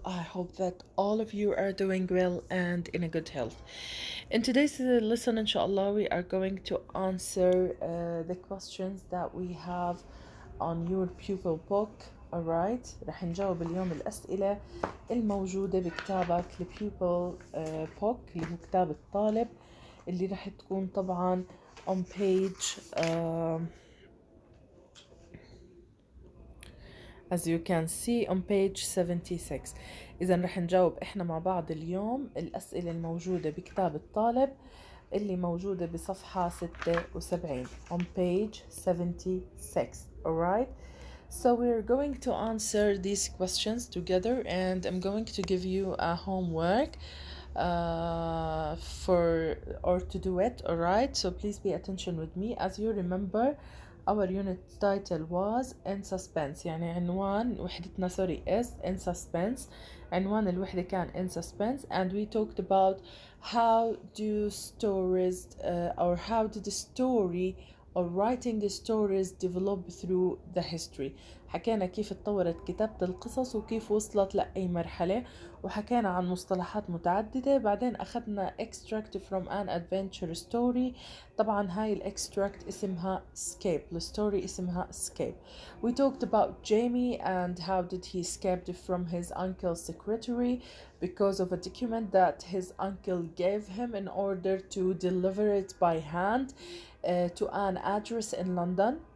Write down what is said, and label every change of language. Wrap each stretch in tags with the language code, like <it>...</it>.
<en>I hope that all of you are doing well and in a good health. In today's lesson, inshallah, we are going to answer the questions that we have on your pupil book.</en> <ar>Alright, رح نجاوب اليوم الأسئلة الموجودة بكتابك البيوبل book اللي هو كتاب الطالب اللي رح تكون طبعا</ar> <en>on page as you can see on page 76.</en> <ar>إذا رح نجاوب إحنا مع بعض اليوم الأسئلة الموجودة بكتاب الطالب اللي موجودة بصفحة 76</ar> <en>on page 76. Alright? So we're going to answer these questions together, and I'm going to give you a homework for or to do it. Alright? So please pay attention with me. As you remember, our unit title was in suspense.</en> <ar>يعني عنوان وحدتنا</ar> <en>is in suspense.</en> <ar>عنوان الوحدة كان</ar> <en>in suspense, and we talked about how do stories or how did the story or writing the stories develop through the history.</en> <ar>حكينا كيف اتطورت كتابة القصص وكيف وصلت لأي مرحلة، وحكينا عن مصطلحات متعددة. بعدين أخذنا</ar> <en>extract from an adventure story.</en> <ar>طبعا هاي الextract اسمها escape، الستوري اسمها escape.</ar> <en>We talked about Jamie and how did he escape from his uncle's secretary because of a document that his uncle gave him in order to deliver it by hand to an address in London.</en>